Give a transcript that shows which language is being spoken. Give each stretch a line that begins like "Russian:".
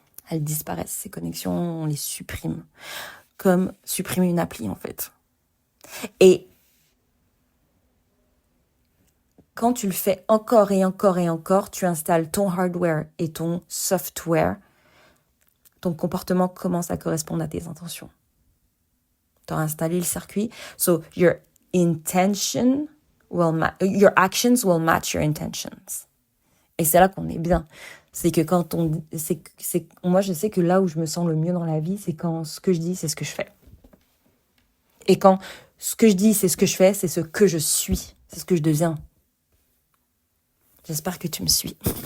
French: Elles disparaissent, ces connexions, on les supprime. Comme supprimer une appli, en fait. Et quand tu le fais encore et encore et encore, tu installes ton hardware et ton software, ton comportement commence à correspondre à tes intentions. Tu as installé le circuit.
English: So, your actions will match your intentions.
French: Et c'est là qu'on est bien. C'est que quand moi, je sais que là où je me sens le mieux dans la vie, c'est quand ce que je dis, c'est ce que je fais. Et quand ce que je dis, c'est ce que je fais, c'est ce que je suis. C'est ce que je deviens. J'espère que tu me suis.